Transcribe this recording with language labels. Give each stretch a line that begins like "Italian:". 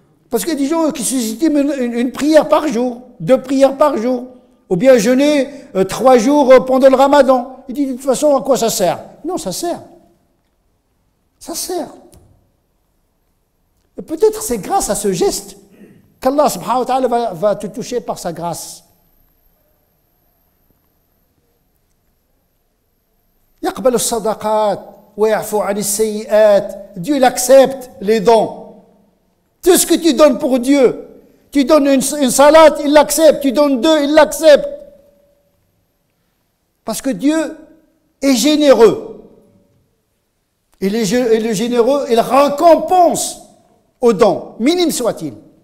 French: Parce qu'il y a des gens qui sous-estiment une prière par jour, 2 prières par jour, ou bien jeûner 3 jours pendant le ramadan. Il dit de toute façon à quoi ça sert? Non, ça sert. Ça sert. Et peut-être c'est grâce à ce geste qu'Allah subhanahu wa ta'ala va te toucher par sa grâce.
Arabic: يقبل الصدقات ويعفو عن السيئات.
French: Dieu il accepte les dons. Tout ce que tu donnes pour Dieu, tu donnes une salade, il l'accepte, tu donnes 2, il l'accepte. Parce que Dieu est généreux. Et le généreux, il récompense aux dons, minime soit-il.